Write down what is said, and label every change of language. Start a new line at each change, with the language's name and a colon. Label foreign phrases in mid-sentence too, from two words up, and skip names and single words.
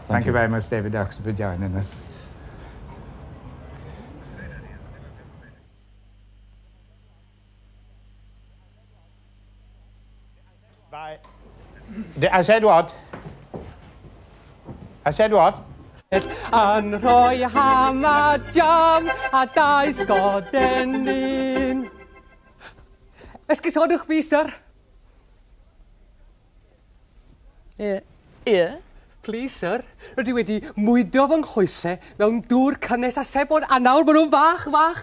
English: Thank you very much, David Oxford, for joining us. Bye. I said what? I said what?
Welsh: Yn rhoi ham a jam a dau sgoden lun. Esgusodwch fi, sir? Ie.
English: Please, sir.
Welsh: Rydw i wedi mwydo fy nghoesau mewn dŵr cynnes a sebon, a nawr maen nhw'n fach.